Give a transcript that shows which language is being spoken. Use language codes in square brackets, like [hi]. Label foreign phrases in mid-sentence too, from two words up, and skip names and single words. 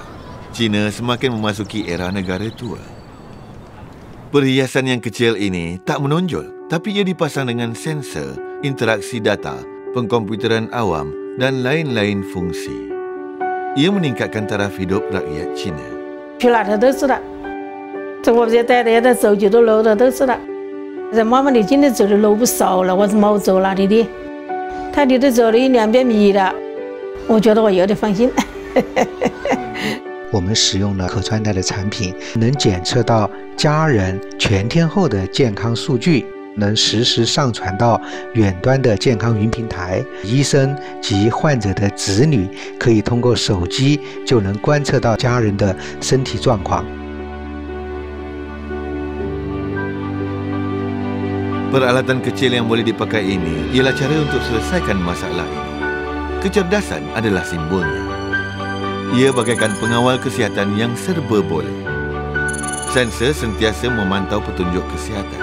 [ms] Cina semakin memasuki era negara tua. Perhiasan yang kecil ini tak menonjol, tapi ia dipasang dengan sensor, interaksi data, pengkomputeran awam dan lain-lain fungsi. Ia meningkatkan taraf hidup rakyat Cina. [zh] 这妈妈，你今天走的路不少了，我怎么走哪里的？他离得走了100-200米了，我觉得我有点放心。我们使用了可穿戴的产品，能检测到家人全天候的健康数据，能实时上传到远端的健康云平台。医生及患者的子女可以通过手机就能观测到家人的身体状况。 [ms] Peralatan kecil yang boleh dipakai ini ialah cara untuk selesaikan masalah ini. Kecerdasan adalah simbolnya. Ia bagaikan pengawal kesihatan yang serba boleh. Sensor sentiasa memantau petunjuk kesihatan.